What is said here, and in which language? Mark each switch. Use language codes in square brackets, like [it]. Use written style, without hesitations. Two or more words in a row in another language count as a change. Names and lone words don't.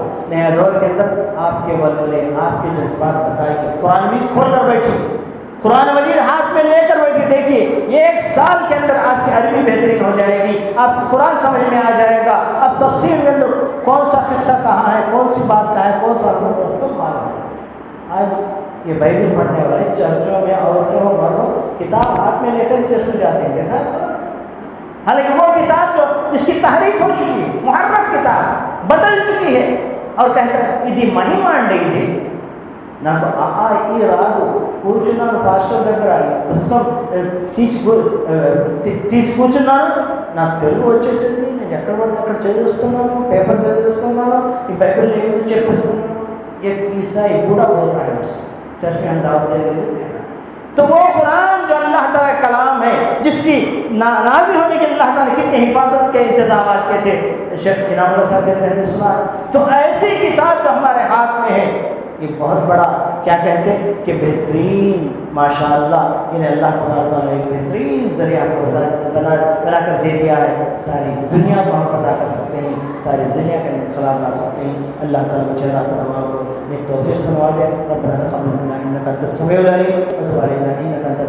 [ur] نیا دور کے اندر آپ کے ولولے، آپ کے جذبات بتائیں کہ قرآن مجید کھول کر بیٹھی، قرآن مجید ہاتھ میں لے کر بیٹھی، دیکھیے یہ 1 سال کے اندر آپ کی عربی بہترین ہو جائے گی، آپ کو قرآن سمجھ میں آ جائے گا، اب تفسیر کے اندر کون سا قصہ کہاں ہے، کون سی بات کہاں ہے، کون سا سب معلوم ہے۔ آج یہ بائبل پڑھنے والے چرچوں میں عورتوں ہو مردوں کتاب ہاتھ میں لے کر چرچ میں جاتے ہیں، دیکھا، حالانکہ وہ کتاب جو جس کی تحریف ہو چکی ہے، محرف کتاب بدل چکی ہے، اور کہتا ہے [te] ఇది మహిమ ఇది నాకు ఈ రాదు కూర్చున్నాను పాస్టర్ దగ్గర పుస్తకం తీసి కూర్చున్నాను, నాకు తెలుగు వచ్చేసింది, నేను ఎక్కడ పడితే అక్కడ చదివిస్తున్నాను, పేపర్ చదివిస్తున్నాను, ఈ బైబిల్ ఏమి చెప్పిస్తున్నాను, [ur] یہ عیسائی بوڑھا بول رہا ہے اس چرچ میں ہم دعوت دینے کے لیے. تو وہ قرآن جو اللہ تعالیٰ کا کلام ہے، جس کی نازل ہونے کے اللہ تعالیٰ نے کتنے حفاظت کے انتظام کیے تھے، شیخ انعام اللہ صاحب کہتے ہیں سنا، تو ایسی کتاب جو ہمارے ہاتھ میں ہے یہ بہت بڑا کیا کہتے ہیں کہ بہترین ماشاءاللہ، انہیں اللہ تعالیٰ ایک بہترین ذریعہ کو بنا کر دے دیا ہے، ساری دنیا کو ہم فتح کر سکتے ہیں، ساری دنیا کا انقلاب لا سکتے ہیں. اللہ تعالیٰ مجھے تمام کو نیک توفیق سے نوازے. [ar] ربنا تقبل منا إنك أنت السميع العليم وتب علينا